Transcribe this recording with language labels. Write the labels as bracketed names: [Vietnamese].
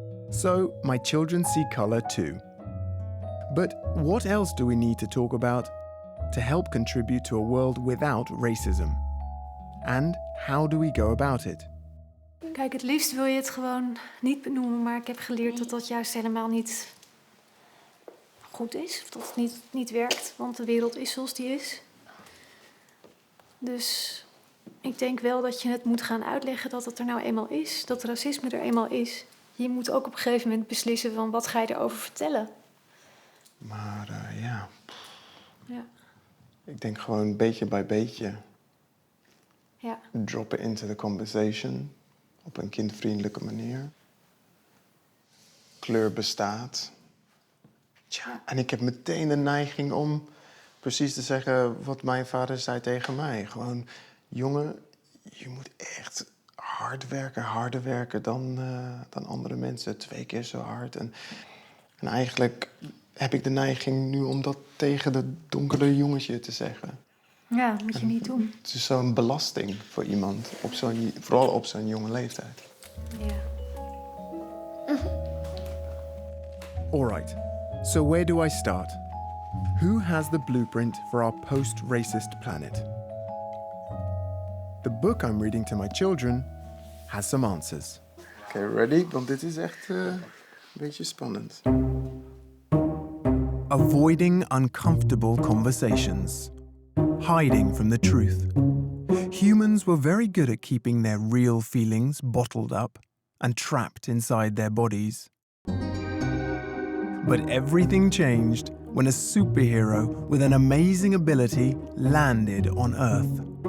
[English] So, my children see color too. But what else do we need to talk about to help contribute to a world without racism? And how do we go about it? [Dutch] Kijk, het liefst wil je het gewoon niet benoemen, maar ik heb geleerd dat dat juist helemaal niet goed is. Of dat het niet werkt, want de wereld is zoals die is. Dus ik denk wel dat je het moet gaan uitleggen dat het er nou eenmaal is. Dat racisme er eenmaal is. Je moet ook op een gegeven moment beslissen van wat ga je erover vertellen. Maar ja. Ja. Ik denk gewoon beetje bij beetje. Ja. [English] Droppen into the conversation. [Dutch] Op een kindvriendelijke manier. Kleur bestaat. Tja, en ik heb meteen de neiging om precies te zeggen wat mijn vader zei tegen mij. Gewoon, jongen, je moet echt hard werken, harder werken dan andere mensen. 2 keer zo hard. En eigenlijk heb ik de neiging nu om dat tegen de donkere jongetje te zeggen. Ja, dat moet je niet doen. Het is zo'n belasting voor iemand, vooral op zo'n jonge leeftijd. Ja. [English] All right, so where do I start? Who has the blueprint for our post-racist planet? The book I'm reading to my children has some answers. Okay, ready? [Dutch] Want dit is echt een beetje spannend. [English] Avoiding uncomfortable conversations. Hiding from the truth. Humans were very good at keeping their real feelings bottled up and trapped inside their bodies. But everything changed when a superhero with an amazing ability landed on Earth.